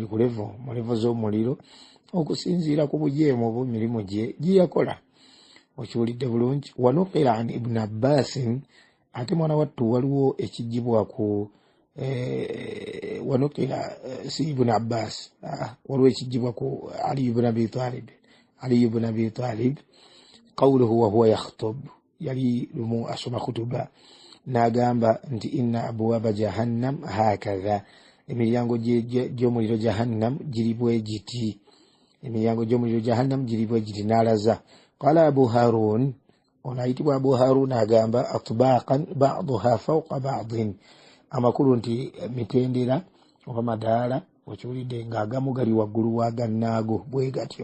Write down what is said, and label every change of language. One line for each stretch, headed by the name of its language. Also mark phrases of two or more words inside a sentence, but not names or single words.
Ganda: Mu levo z'omuliro okusinziira ku bujeemu bwe, mirimu gye yakola. Okiwulidde bulungi?
Arabic: ونقل عن ابن عباس,
Ganda: ate mwana wattu waliwo ekijibwa ku wanukira si Ibn Abbas, waliwo ekijibwa ku Ali ibn Abi Talib,
Arabic: قوله وهو يخطب,
Ganda: yali lumu asoma khutuba, n'agamba nti
Arabic: إن أبواب جهنم هكذا,
Ganda: emiryango gy'omuliro jahannam giri bwe giti, emiryango gy'omuliro jahannam giri bwe giti. N'alaza qala Abu Harun, ono ayitibwa Abu Harun, agamba
Arabic: أطباقا بعضها فوق بعض,
Ganda: amakulu nti mitendera oba madaala, okiwulidde, ng'agamu gali waggulu wa gannaago bwe gatyo.